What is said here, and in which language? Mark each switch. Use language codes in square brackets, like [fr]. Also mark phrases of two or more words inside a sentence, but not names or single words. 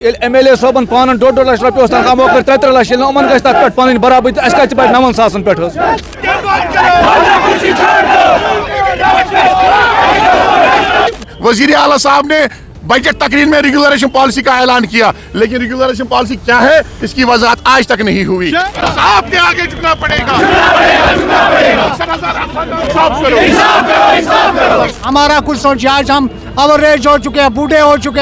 [ks] MLA صٲبن پانن 2.5 لچھ رۄپیہِ اوس تنخواہ موقع 3 لچھ ییٚلہِ یِمن گژھِ تتھ پٮ۪ٹھ پنٕنۍ برابری تہٕ اَسہِ کتہِ پٮ۪ٹھ 9,000 پٮ۪ٹھ حظ. [ur] وزیر اعلیٰ صاحب نے بجٹ تقریر میں ریگولریشن پالیسی کا اعلان کیا، لیکن ریگولریشن پالیسی کیا ہے اس کی وضاحت آج تک نہیں ہوئی. صاحب کے آگے جھکنا پڑے گا. ہمارا کچھ سوچیے، آج ہم اوریج ہو چکے ہیں، بوڑھے ہو چکے ہیں.